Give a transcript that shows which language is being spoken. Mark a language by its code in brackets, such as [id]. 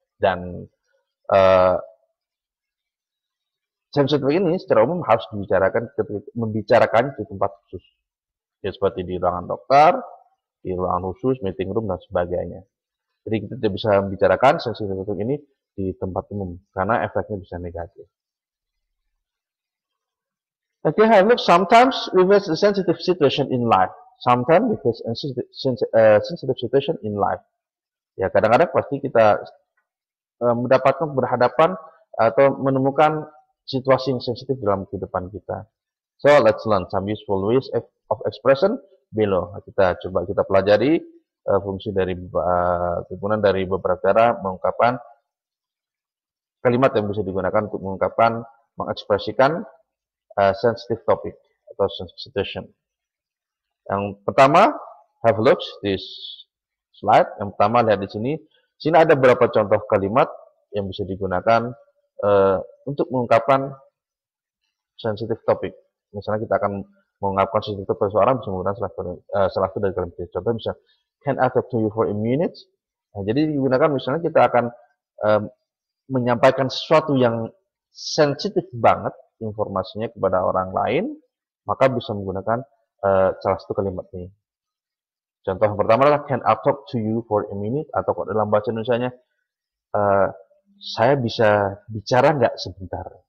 [id] Dan sensitif ini secara umum harus membicarakan di tempat khusus, ya, seperti di ruangan dokter, di ruangan khusus, meeting room dan sebagainya. Jadi kita tidak bisa membicarakan sensitif ini di tempat umum karena efeknya bisa negatif. [en] Okay, look, sometimes we face a sensitive situation in life. Sometimes we face a sensitive situation in life. [id] Ya, kadang-kadang pasti kita berhadapan atau menemukan situasi yang sensitif dalam kehidupan kita. [en] So, let's learn some useful ways of expression below. [id] Kita pelajari fungsi dari kegunaan dari beberapa cara mengungkapkan kalimat yang bisa digunakan untuk mengekspresikan sensitive topic atau sensitive situation. Yang pertama, [en] have a look this slide. [id] Yang pertama, lihat di sini. Sini ada beberapa contoh kalimat yang bisa digunakan untuk mengungkapkan sensitive topic. Misalnya kita akan mengungkapkan sensitive topic seseorang, bisa menggunakan salah satu dari kalimat. Contoh misalnya, [en] can I talk to you for a minute? [id] Nah, jadi digunakan misalnya kita akan menyampaikan sesuatu yang sensitif banget informasinya kepada orang lain, maka bisa menggunakan salah satu kalimat ini. Contoh yang pertama adalah [en] can I talk to you for a minute, [id] atau dalam bahasa Indonesianya saya bisa bicara nggak sebentar.